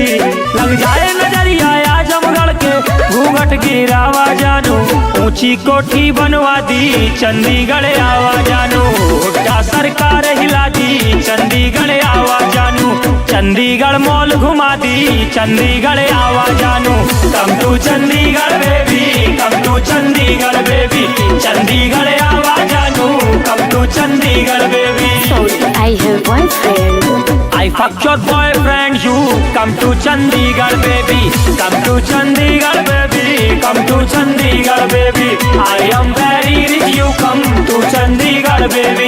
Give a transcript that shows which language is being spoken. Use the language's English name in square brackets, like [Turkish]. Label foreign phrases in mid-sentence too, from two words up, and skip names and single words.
[Bhojpuri] लग जाए नजरिया आजमगढ़ के घूंघट गिरावा जानू, ऊंची कोठी बनवा दी चंडीगढ़ आवा जानू, हुड्डा सरकार हिला दी चंडीगढ़ आवा जानू, चंडीगढ़ मॉल घुमा दी चंडीगढ़ आवा जानू। [English] come to Chandigarh baby, come to Chandigarh baby, [Bhojpuri] चंडीगढ़ आवा जानू, [English] come to Chandigarh baby. I have boyfriend. I fuck your boyfriend, you come to Chandigarh baby, come to Chandigarh baby, come to Chandigarh baby. I am very rich, you come to Chandigarh baby.